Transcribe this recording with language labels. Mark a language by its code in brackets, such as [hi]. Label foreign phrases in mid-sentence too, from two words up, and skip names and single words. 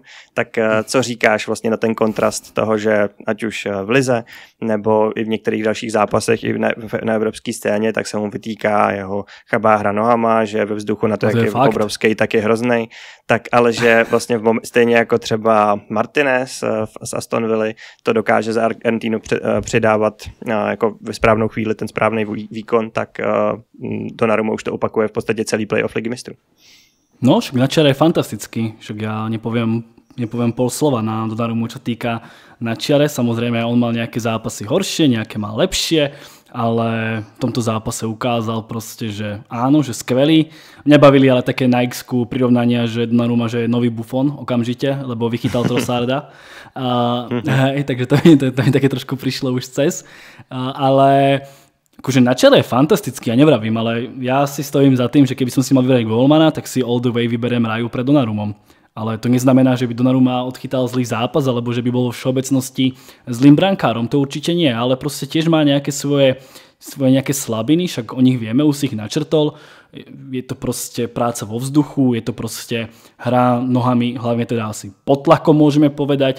[cs] tak co říkáš vlastně na ten kontrast toho, že ať už v lize nebo i v některých dalších zápasech i na evropské scéně, tak se mu vytýká jeho chabá hra nohama, že ve vzduchu na to, jak je obrovský, tak je hroznej, tak ale že vlastně stejně jako třeba Martinez z Aston Villa to dokáže za Argentínu přidávat jako ve správnou chvíli ten správný výkon, tak Donnarumma už to opakuje v podstatě celý playoff Ligy mistrů. [sk] No, však na čiare je fantastický, však ja nepoviem pol slova na Donnarummu, čo týka na čiare. Samozrejme, on mal nejaké zápasy horšie, nejaké mal lepšie, ale v tomto zápase ukázal proste, že áno, že skvelý. Nebavili ale také na X-ku prirovnania, že Donnarumma, že je nový Buffon okamžite, lebo vychytal Trossarda. Takže to mi také trošku prišlo už cez. Ale akože na čele je fantastický, ja nevravím, ale ja si stojím za tým, že keby som si mal vybrať golmana, tak si [en] all the way [sk] vyberiem Raju pred Donnarummom. Ale to neznamená, že by Donnarumma odchytal zlý zápas, alebo že by bol vo všeobecnosti zlým brankárom. To určite nie, ale proste tiež má nejaké svoje nejaké slabiny, však o nich vieme, už si ich načrtol. Je to proste práca vo vzduchu, je to proste hra nohami, hlavne teda asi pod tlakom môžeme povedať.